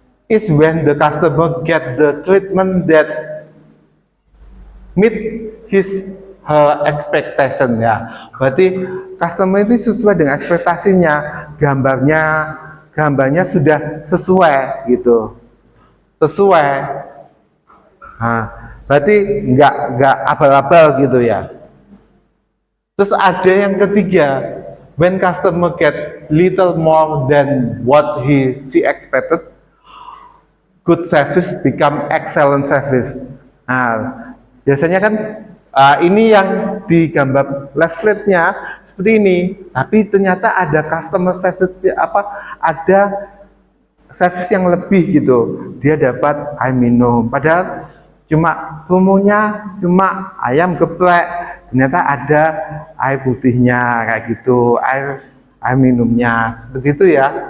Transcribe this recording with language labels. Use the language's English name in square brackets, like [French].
[English] Is when the customer get the treatment that meet his her expectation ya. [Indonesian] Berarti customer itu sesuai dengan ekspektasinya, gambarnya sudah sesuai gitu, sesuai. Berarti nggak abal-abal gitu ya. Terus ada yang ketiga, [English] when customer get little more than what she expected, good service become excellent service. [Indonesian] Biasanya kan ini yang di gambar leafletnya seperti ini, tapi ternyata ada customer service ada service yang lebih gitu. Dia dapat air minum, padahal cuma promonya cuma ayam geprek, ternyata ada air putihnya kayak gitu, air minumnya seperti itu ya.